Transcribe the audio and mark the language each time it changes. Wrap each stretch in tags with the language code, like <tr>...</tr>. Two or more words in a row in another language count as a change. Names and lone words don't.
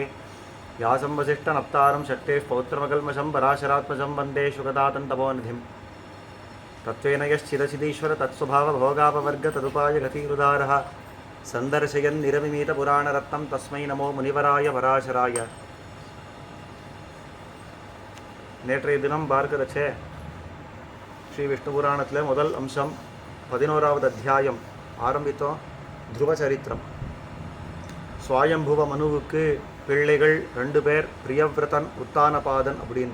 <sa>व्यासं वसिष्ठनप्तारं शक्तेः पौत्रमकल्मषं पराशरात्मजं वन्दे शुकदातन्तपोनिधिं। तत्त्वेन यश्चिदचिदीश्वर तत्स्वभावभोगापवर्ग तदुपाय गतिरुदारः सन्दर्शयन् निरमिमीतपुराणरत्नं तस्मै नमो मुनिवराय पराशराय।</sa> <ta>நேற்றைய தினம் பார்க்கிறச்ச ஸ்ரீ விஷ்ணு புராணத்தில் முதல் அம்சம் 11வது அத்தியாயம் ஆரம்பித்தோம். துருவ சரித்திரம். சுவாயம்புவ மனுவுக்கு பிள்ளைகள் 2 பேர், பிரியவிரதன் உத்தானபாதன் அப்படின்னு.</ta>